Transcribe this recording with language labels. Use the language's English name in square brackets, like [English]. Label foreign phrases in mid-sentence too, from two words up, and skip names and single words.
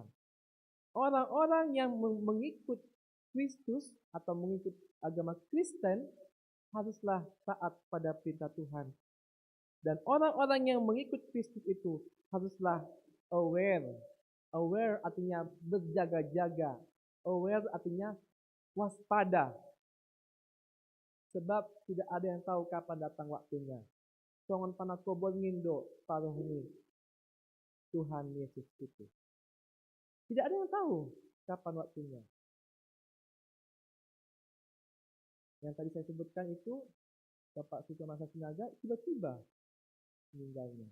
[Indonesian] Orang-orang yang mengikut Kristus atau mengikut agama Kristen haruslah taat pada perintah Tuhan. Dan orang-orang yang mengikut Kristus itu haruslah aware. Aware artinya berjaga-jaga. Aware artinya waspada. Sebab tidak ada yang tahu kapan datang waktunya. [Batak Simalungun] Songon panakobon ngindo paruh [Indonesian] ini Tuhan Yesus itu. Tidak ada yang tahu kapan waktunya. Yang tadi saya sebutkan itu Bapak Suka Masa Sinaga tiba-tiba meninggalnya.